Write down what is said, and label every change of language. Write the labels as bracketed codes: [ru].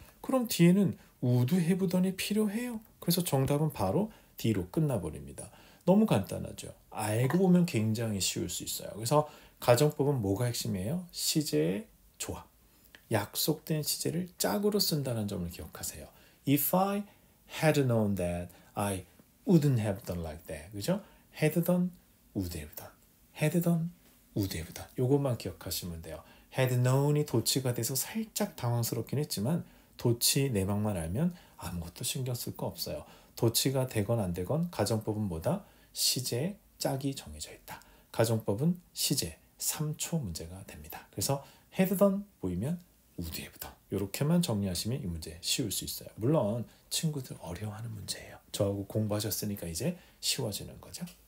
[ko] 그럼 뒤에는 [en] would have done [ko] 이 필요해요. 그래서 정답은 바로 D로 끝나버립니다. 너무 간단하죠. 알고 보면 굉장히 쉬울 수 있어요. 그래서 가정법은 뭐가 핵심이에요? 시제의 조합. 약속된 시제를 짝으로 쓴다는 점을 기억하세요. [en] If I had known that, I wouldn't have done like that. [ko] 그죠? [en] had done, would have done. had done, would have done. [ko] 요것만 기억하시면 돼요. [en] had known [ko] 이 도치가 돼서 살짝 당황스럽긴 했지만 도치 내막만 알면 아무것도 신경 쓸 거 없어요. 도치가 되건 안 되건 가정법은 뭐다? 시제의 짝이 정해져 있다. 가정법은 시제 3초 문제가 됩니다. 그래서 [en] had done [ko] 보이면 [en] would have done. [ko] 이렇게만 정리하시면 이 문제 쉬울 수 있어요. 물론 친구들 어려워하는 문제예요. 저하고 공부하셨으니까 이제 쉬워지는 거죠.